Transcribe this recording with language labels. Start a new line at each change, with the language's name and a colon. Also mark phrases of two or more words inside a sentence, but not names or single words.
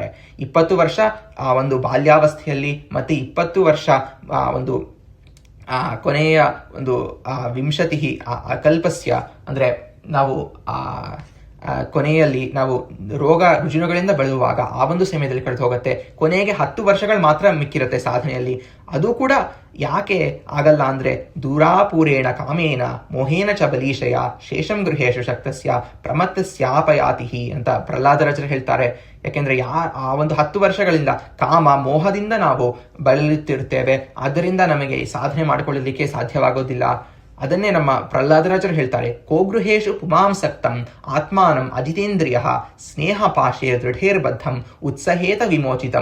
Kannada: 20 ವರ್ಷ ಆ ಒಂದು ಬಾಲ್ಯಾವಸ್ಥೆಯಲ್ಲಿ, ಮತ್ತೆ 20 ವರ್ಷ ಒಂದು ಕೊನೆಯ ಒಂದು
Sanskrit: ವಿಂಶತಿ ಕಲ್ಪಸ್ಯ,
Kannada: ಅಂದರೆ ನಾವು ಕೊನೆಯಲ್ಲಿ ನಾವು ರೋಗ ರುಜಿನಗಳಿಂದ ಬೆಳೆಯುವಾಗ ಆ ಒಂದು ಸಮಯದಲ್ಲಿ ಕಳೆದು ಹೋಗುತ್ತೆ. ಕೊನೆಗೆ 10 ವರ್ಷಗಳು ಮಾತ್ರ ಮಿಕ್ಕಿರುತ್ತೆ ಸಾಧನೆಯಲ್ಲಿ. ಅದು ಕೂಡ ಯಾಕೆ ಆಗಲ್ಲ ಅಂದ್ರೆ
Sanskrit: ದೂರಾಪೂರೇಣ ಕಾಮೇನ ಮೋಹೇನ ಚ ಬಲೀಶಯ ಶೇಷಂ ಗೃಹೇಶು ಶಕ್ತಸ್ಯ ಪ್ರಮತ್ತಸ್ಯಾಪಯಾತಿ
Kannada: ಅಂತ ಪ್ರಹ್ಲಾದರಾಜರು ಹೇಳ್ತಾರೆ. ಯಾಕೆಂದ್ರೆ ಆ ಒಂದು 10 ವರ್ಷಗಳಿಂದ ಕಾಮ ಮೋಹದಿಂದ ನಾವು ಬಳಲುತ್ತಿರ್ತೇವೆ. ಆದ್ದರಿಂದ ನಮಗೆ ಈ ಸಾಧನೆ ಮಾಡಿಕೊಳ್ಳಲಿಕ್ಕೆ ಸಾಧ್ಯವಾಗೋದಿಲ್ಲ. ಅದನ್ನೇ ನಮ್ಮ ಪ್ರಹ್ಲಾದರಾಜರು ಹೇಳ್ತಾರೆ,
Sanskrit: ಕೋಗೃಹೇಶು ಪುಮಾಂಸಕ್ತಂ ಆತ್ಮಾನಂ ಅಜಿತೇಂದ್ರಿಯ ಸ್ನೇಹ ಪಾಶೇ ದೃಢೇರ್ಬದ್ಧಂ ಉತ್ಸಹೇತ ವಿಮೋಚಿತಂ.